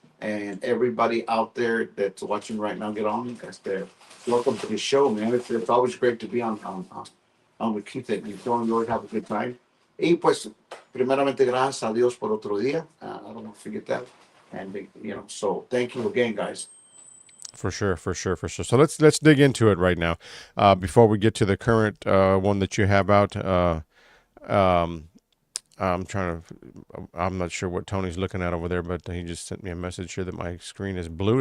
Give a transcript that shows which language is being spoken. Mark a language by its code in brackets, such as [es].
[en] And everybody out there that's watching right now, get on. Welcome to the show, man. It's always great to be on with Keith and Tony. You always have a good time. [es] Y pues, primeramente, gracias a Dios por otro día. [en] I don't want to forget that. And so thank you again, guys. For sure. So let's dig into it right now. Before we get to the current one that you have out. I'm not sure what Tony's looking at over there, but he just sent me a message here that my screen is blue.